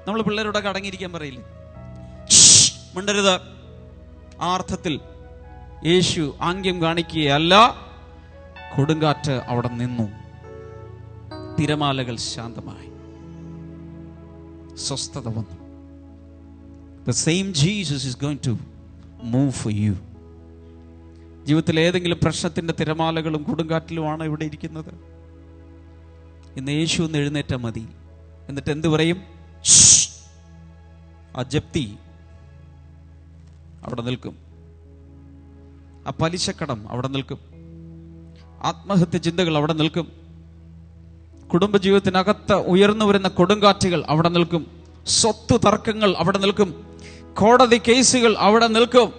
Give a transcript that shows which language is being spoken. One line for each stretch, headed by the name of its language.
Malayalam: നമ്മൾ പിള്ളേരോടൊക്കെ അടങ്ങിയിരിക്കാൻ പറയില്ലേ, മിണ്ടരുത്. ആ അർത്ഥത്തിൽ യേശു ആംഗ്യം കാണിക്കുകയല്ല. കൊടുങ്കാറ്റ് അവിടെ നിന്നു, തിരമാലകൾ ശാന്തമായി, സ്വസ്ഥത വന്നു.
English: The same Jesus is going to move for you.
Malayalam: ജീവിതത്തിൽ ഏതെങ്കിലും പ്രശ്നത്തിന്റെ തിരമാലകളും കൊടുങ്കാറ്റിലുമാണ് ഇവിടെ ഇരിക്കുന്നത്. ഇന്ന് യേശു ഒന്ന് എഴുന്നേറ്റാൽ മതി. എന്നിട്ട് എന്ത് പറയും? ആ ജപ്തി അവിടെ നിൽക്കും, ആ പലിശക്കടം അവിടെ നിൽക്കും, ആത്മഹത്യ ചിന്തകൾ അവിടെ നിൽക്കും, കുടുംബജീവിതത്തിനകത്ത് ഉയർന്നു വരുന്ന കൊടുങ്കാറ്റുകൾ അവിടെ നിൽക്കും, സ്വത്ത് തർക്കങ്ങൾ അവിടെ നിൽക്കും, കോടതി കേസുകൾ അവിടെ നിൽക്കും.